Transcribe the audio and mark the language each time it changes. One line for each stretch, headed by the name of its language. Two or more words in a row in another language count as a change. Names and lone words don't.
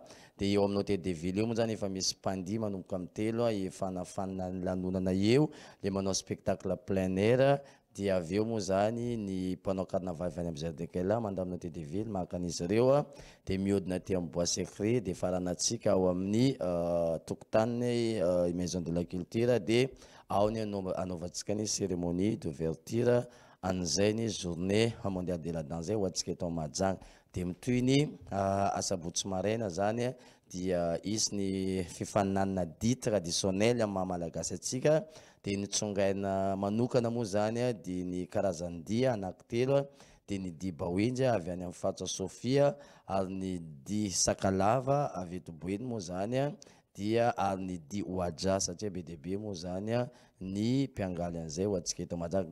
Malagasy: Dia eo amin'ny
French: hôtel de ville
Malagasy: io moa zany efa misy mpandihy manomboka amin'ny 3 efanafana ny lanonana eo le manao
French: spectacle plein air.
Malagasy: Dia avy eo moa zany ny mpanao carnaval avy any amin'ny jardin Kaila mandalo amin'ny
French: hôtel de ville
Malagasy: mahakan'izy ireo dia mihodina aty amin'ny
French: bois secret
Malagasy: dia faranatsika ao amin'ny tokotany
French: maison de la culture
Malagasy: dia ao ny anaovantsika ny
French: cérémonie d'ouverture
Malagasy: an'izay ny
French: journée mondiale de la danse
Malagasy: ho antsika eto Mahajanga. Dia mitoy ny asabotsy maraina zany dia isy ny fifaninanana dia traditionnel amin'ny maha-malagasy atsika. Dia ny tsongaina manokana moa zany dia ny karazany dia anankitelo dia ny dia Bawinja avy any amin'ny faritra Sofia ary ny dia Sakalava avy eto Boeny moa zany dia ary ny dia Oadja satria be dia be moa zany ny mpiangaly an'izay ho antsika eto Mahajanga.